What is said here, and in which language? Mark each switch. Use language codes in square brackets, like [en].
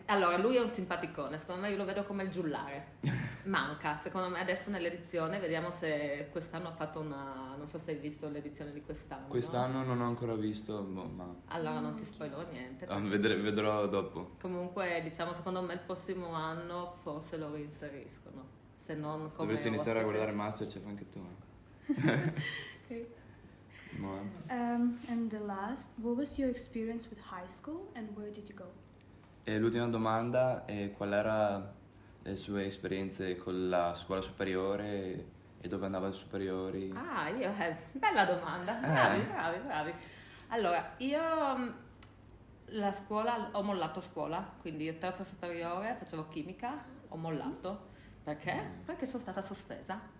[it] Allora, lui è un simpaticone, secondo me io lo vedo come il giullare, manca, secondo me adesso nell'edizione, vediamo se quest'anno ha fatto non so se hai visto l'edizione di quest'anno. Quest'anno non ho ancora visto, ma Allora non ti spoilerò niente. vedrò dopo. Comunque diciamo secondo me il prossimo anno forse lo reinseriscono, se non come Dovresti iniziare a ospite. guardare Masterchef anche tu. Okay. No. [en] And the last, what was your experience with high school and where did you go? [it] E l'ultima domanda è qual era le sue esperienze con la scuola superiore e dove andava alle superiori? Ah, bella domanda, bravi. Allora, io la scuola, ho mollato scuola, quindi io terza superiore facevo chimica, ho mollato. Perché? Perché sono stata sospesa.